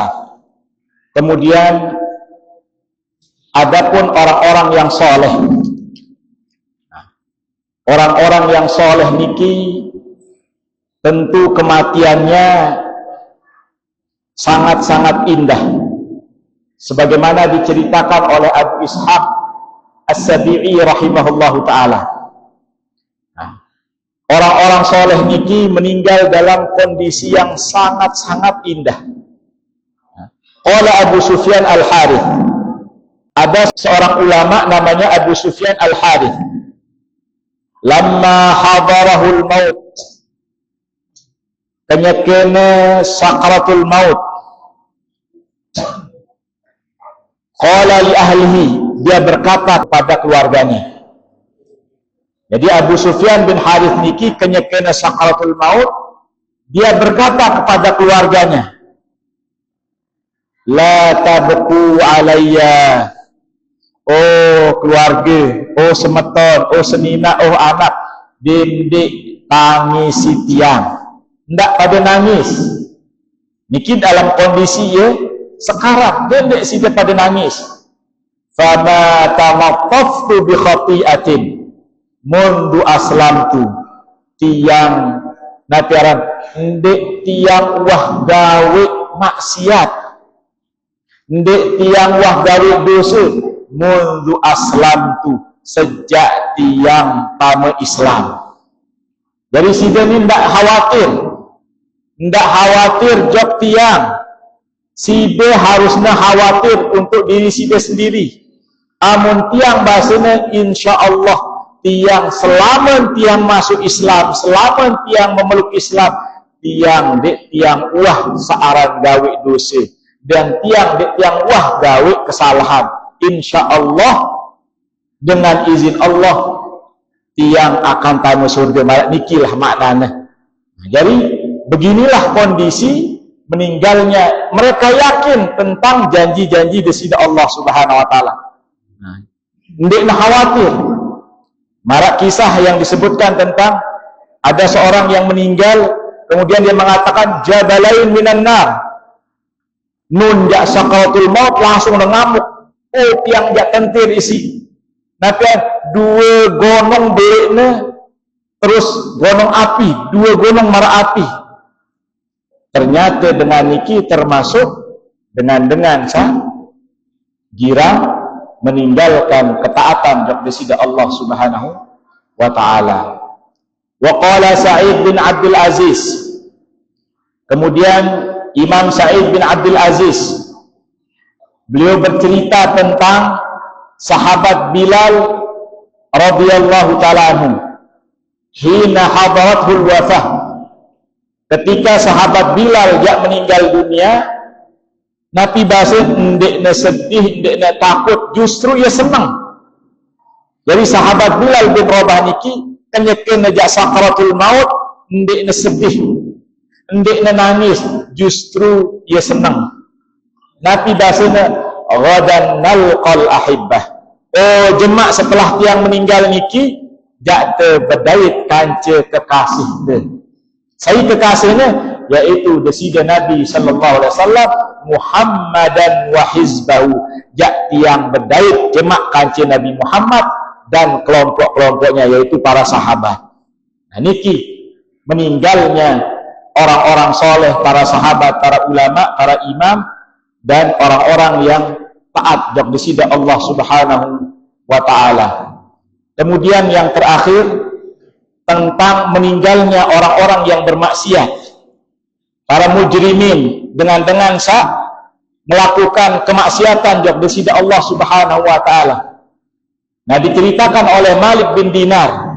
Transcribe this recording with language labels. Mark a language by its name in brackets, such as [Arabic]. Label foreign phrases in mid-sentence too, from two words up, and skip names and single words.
[Indonesian] Kemudian adapun orang-orang yang soleh, orang-orang yang soleh niki tentu kematiannya sangat-sangat indah, sebagaimana diceritakan oleh Abu Ishaq As-Sabi'i [Arabic] رحمه الله تعالى. [Indonesian] Orang-orang soleh niki meninggal dalam kondisi yang sangat-sangat indah. [Arabic] قال أبو سفيان الحارث, [Indonesian] ada seorang ulama namanya Abu Sufyan Al-Harith. [Arabic] لما حضره الموت, [Sasak] kenyakena sakratul maut, [Arabic] قال لأهله, [Indonesian] dia berkata kepada keluarganya. Jadi Abu Sufyan bin Harith [Sasak] niki kenyakena [Indonesian] sakratul maut, dia berkata kepada keluarganya, [Arabic] لا تبكوا علي, [Indonesian] oh keluarga, [Sasak] oh semeton, oh senina, oh anak, dindik tangisi tiang, ndak pada nangis. [Indonesian] Niki dalam kondisi ya sekarang, [Sasak] dindik sida pada nangis. [Arabic] فما تعمدت بخطيئة منذ أسلمت, [Sasak] tiang natiaran ndek tiang wah gawe maksiat, ndek tiang wah gawe dosa [Arabic] منذ أسلمت, [Sasak] sejak tiang tama Islam. Jadi sida ni ndak khawatir jok tiang, [Indonesian] sida harusnya khawatir untuk diri sida sendiri. [Sasak] Amun tiang bahasanya insyaallah tiang selama tiang masuk Islam, selama tiang memeluk Islam, tiang dek tiang wah searan gawe dosa, dan tiang dek tiang wah gawe kesalahan. [Indonesian] Insyaallah dengan izin Allah [Sasak] tiang akan tamu [Indonesian] surga. Nikilah maknanya. Jadi beginilah kondisi meninggalnya mereka, yakin tentang janji-janji dari Allah [Arabic] سبحانه وتعالى. [Indonesian] Ndek nak khawatir. Marak kisah yang disebutkan tentang ada seorang yang meninggal, kemudian dia mengatakan [Arabic] جبلين من النار, [Sasak] nun jak [Indonesian] sakaratul maut, langsung ngamuk, [Sasak] oh tiang jak kentir isi, nanti dua gonong beliknya, terus gonong api, dua gonong mara api. [Indonesian] Ternyata dengan niki termasuk dengan girang meninggalkan ketaatan kepada Allah [Arabic] سبحانه وتعالى. وقال سعيد بن عبد العزيز, [Indonesian] kemudian Imam Sa'id bin Abdul Aziz beliau bercerita tentang sahabat Bilal [Arabic] رضي الله تعالى عنه, حين حضرته الوفاة, [Indonesian] ketika sahabat Bilal yang meninggal dunia, Nabi bahasa [Sasak] ndekna sedih, ndekna takut, [Indonesian] justru ia senang. Jadi sahabat Bilal bin Rabah [Sasak] niki kenyekena jak sakaratul maut, ndekna sedih, ndekna nangis, [Indonesian] justru ia senang. Nabi bahasanya [Arabic] غدا نلقى الأحبة, [Sasak] oh jemak setelah tiang meninggal niki jak te berdait kanca kekasih te. [Indonesian] Saya kekasihnya yaitu desida Nabi [Arabic] صلى الله عليه وسلم محمدا وحزبه, [Sasak] jak tiang berdait jemak kanca [Indonesian] Nabi Muhammad dan kelompok-kelompoknya yaitu para sahabat. Nah niki meninggalnya orang-orang soleh, para sahabat, para ulama, para imam, dan orang-orang yang taat [Sasak] jak desida [Indonesian] Allah [Arabic] سبحانه وتعالى. [Indonesian] Kemudian yang terakhir tentang meninggalnya orang-orang yang bermaksiat, para mujrimin, dengan melakukan kemaksiatan [Sasak] jak desida [Indonesian] Allah [Arabic] سبحانه وتعالى. [Indonesian] Nah diceritakan oleh Malik bin Dinar.